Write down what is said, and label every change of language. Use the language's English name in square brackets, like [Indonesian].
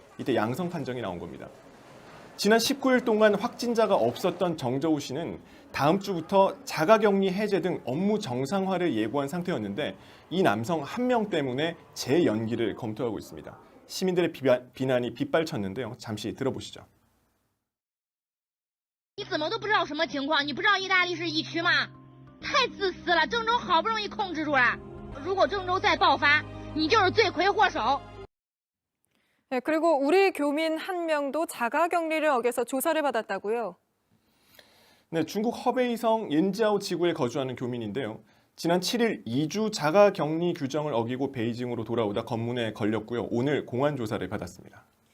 [Korean] 이때 양성 판정이 나온 겁니다. 지난 19일 동안 확진자가 없었던 정저우 씨는 다음 주부터 자가격리 해제 등 업무 정상화를 예고한 상태였는데 이 남성 한 명 때문에 재연기를 검토하고 있습니다. 시민들의 비난이 빗발쳤는데요. 잠시 들어보시죠. [Chinese] 你怎么都不知道什么情况？你不知道意大利是疫区吗？太自私了！郑州好不容易控制住了，如果郑州再爆发，你就是罪魁祸首。 [Korean] 네, 그리고 우리 교민 한 명도 자가격리를 어겨서 조사를 받았다고요? 네, 중국 허베이성 옌지아오 지구에 거주하는 교민인데요. 지난 7일 2주 자가격리 규정을 어기고 베이징으로 돌아오다 검문에 걸렸고요. 오늘 공안 조사를 받았습니다.